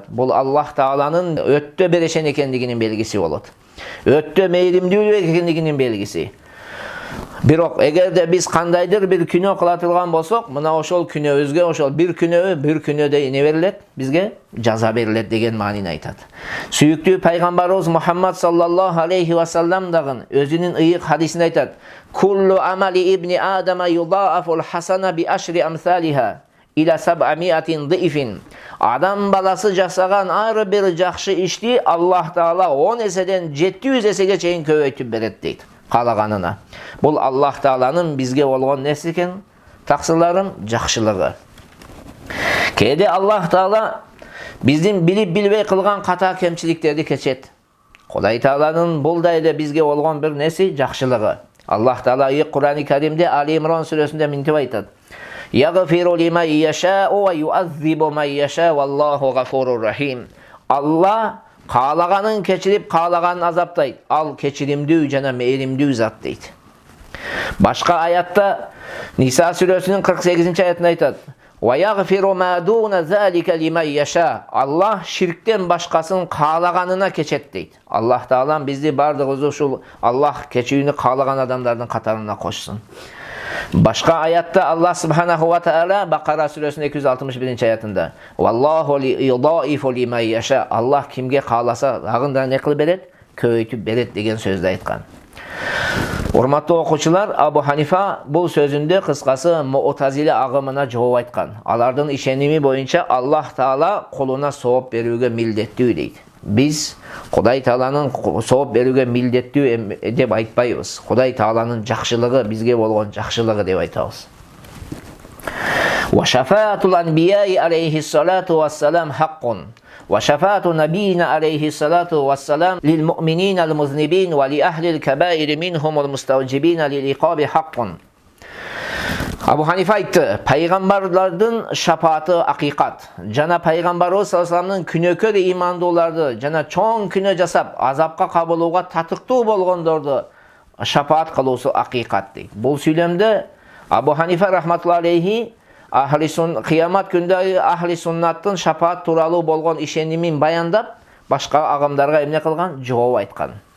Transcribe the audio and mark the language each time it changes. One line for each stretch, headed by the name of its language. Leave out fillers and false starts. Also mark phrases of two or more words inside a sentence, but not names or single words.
Kyrgyz: Бул Аллах Тааланын өттө берешен экендигинин белгиси болот. Өттө мейримдүү экендигинин белгиси. Бирок эгерде биз кандайдыр бир күнөө кыла турган болсок, мына ошол күнөөбүзгө ошол бир күнөөдөй не берилет? Бизге жаза берилет деген маанини айтат. Сүйүктүү пайгамбарыбыз Мухаммад
Arabic: صلى الله عليه وسلم
Kyrgyz: дагы өзүнүн ыйык хадисинде айтат:
Arabic: "كل عمل ابن آدم يضاعف الحسنة بعشر أمثالها إلى 700 ضعف."
Kyrgyz: Адам баласы жасаган ар бир жакшы ишти Аллах Таала 10 эседен 700 эсеге чейин көбөйтүп берет дейт. Каалаганына. Бул Аллах Тааланын бизге болгон нерсе экен, таксыларым, жакшылыгы. Кээде Аллах Таала биздин билип билбей кылган ката кемчиликтерди кечет. Кудай Тааланын булдай эле бизге болгон бир нерсе жакшылыгы. Аллах Таала Кур'ан-ы Каримде Али Имран сүрөсүндө мынтип айтат:
Arabic: "يغفر لمن يشاء ويعذب من يشاء والله غفور رحيم."
Kyrgyz: Аллах каалаганын кечирип, каалаганын азаптайт. Ал кечиримдүү жана мээримдүү зат дейт. Башка аятта Ниса сүрөсүнүн 48-аятында айтат:
Arabic: "ويغفر ما دون ذلك لمن يشاء."
Kyrgyz: Аллах ширктен башкасын каалаганына кечет дейт. Аллах Таалам бизди бардыгыбызды ушул Аллах кечүүнү каалаган адамдардын катарына кошсун. Башка аятта Аллах
Arabic: سبحانه وتعالى
Kyrgyz: Бакара сүрөсүнүн 261-аятында:
Arabic: "والله يضاعف لمن يشاء."
Kyrgyz: Аллах кимге кааласа, дагында не кылып берет? Көбөйтүп берет деген сөздү айткан. Урматтуу окуучулар, Абу Ханифа бул сөзүндө кыскасы Му'тазиле агымына жооп айткан. Алардын ишеними боюнча Аллах Таала кулуна сооп берүүгө милдеттүү дейт. Biz Кудай Тааланын сооп берүүгө милдеттүү деп айтпайбыз. Кудай Тааланын жакшылыгы бизге болгон жакшылыгы деп айтабыз.
Arabic: وشفاعة الأنبياء عليهم الصلاة والسلام حق. وشفاعة نبينا عليه الصلاة والسلام للمؤمنين المذنبين ولأهل الكبائر منهم المستوجبين للعقاب حق.
Kyrgyz: Абу Ханифа айтты, пайгамбарлардын шапааты акыйкат. Жана пайгамбарыбыз
Arabic: صلى الله عليه وسلم
Kyrgyz: күнөөкөр ыймандууларды жана чоң күнөө жасап, азапка кабылууга татыктуу болгондорду шапаат кылуусу акыйкат дейт. Бул сүйлөмдө Абу Ханифа
Arabic: رحمة الله عليه
Kyrgyz: кыямат күндөгү
Arabic: أهل السنة
Kyrgyz: шапаат тууралуу болгон ишенимин баяндап, башка агымдарга эмне кылган? Жооп айткан.